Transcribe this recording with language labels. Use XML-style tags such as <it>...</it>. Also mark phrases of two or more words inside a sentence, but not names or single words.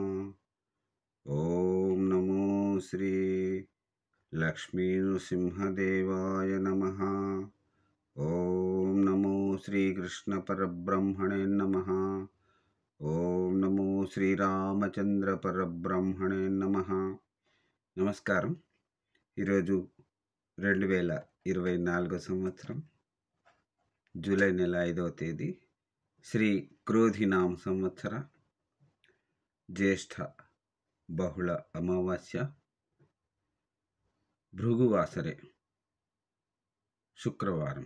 <sa>ओम नमो श्री लक्ष्मी नृसिंहदेवाय नमः। ओम नमो श्री कृष्ण परब्रह्मणे नमः। ओम नमो श्री रामचंद्र परब्रह्मणे नमः।</sa> <te>నమస్కారం। ఈరోజు 2024 సంవత్సరం జూలై నెల 5వ తేదీ శ్రీ క్రోధినామ సంవత్సర జ్యేష్ఠ బహుళ అమావాస్య భృగువాసరే శుక్రవారం।</te>